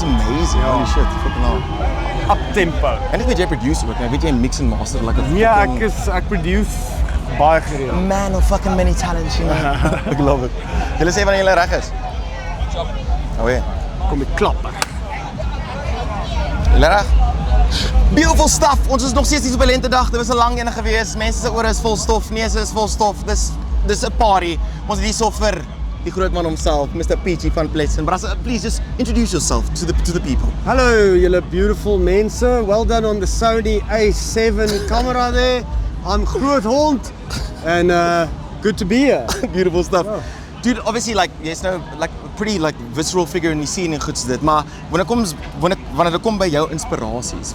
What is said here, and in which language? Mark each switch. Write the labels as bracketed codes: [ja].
[en] That's amazing, holy shit, fucking hell. Up tempo. [af] En ek weet jy produce ook, ek weet jy mix en master like a Ja, ek produce baie gereeld. [en] Man of fucking many talents, you know. [af] Ek love it. Julle sê wanneer julle reg is? Oh ja. Kom ek klapper. Julle reg? [en] Beautiful stuff. [af] Ons is nog steeds hier op 'n lentedag. Dit was 'n lang een gewees. Mense se ore is vol stof, neuse is vol stof. Dis 'n party. Ons het hier so vir die groot man homself, Mr. Peachy van Pleasant. [en] Bras, please just introduce yourself to the people. [af] Hallo, julle beautiful mense. [en] Well done on the Sony A7 camera there. I'm Groot Hond and good to be here. Beautiful stuff. Yeah. Dude, obviously like [af] jy's nou like [en] pretty like visceral figure [af] in die scene en goed so dit, maar wanneer dit kom by jou inspirasies.